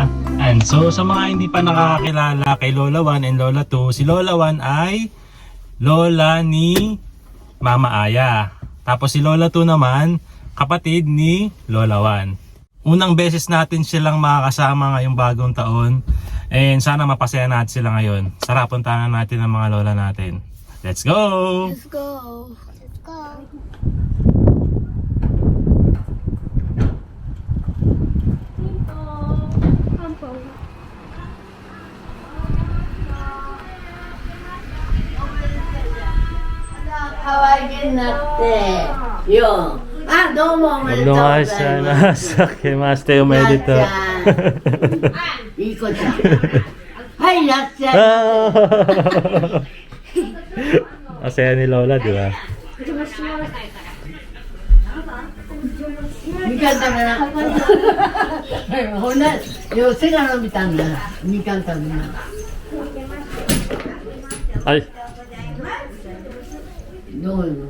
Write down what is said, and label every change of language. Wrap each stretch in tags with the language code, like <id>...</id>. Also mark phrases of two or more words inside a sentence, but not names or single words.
<en>And so</en> <tl>sa mga hindi pa nakakakilala kay Lola 1 and Lola 2, si Lola 1 ay lola ni Mama Aya. Tapos si Lola 2 naman, kapatid ni Lola 1. Unang beses natin silang makakasama ngayong bagong taon. And sana mapasaya natin sila ngayon. Sarap puntahan natin ang mga lola natin.</tl> <en>Let's go! Let's go! Let's go!</en> <ja>かわいいなって. Yo. あ、どうもおめでとうございます. 明けましておめでとう. いい子ちゃん。はい、いらっしゃい。</ja> <tl>Masaya ni Lola, di ba?</tl> <ja>みかん食べな。ほんな、よ、背が伸びたんだ。みかん食べな。はい。どういうの？</ja>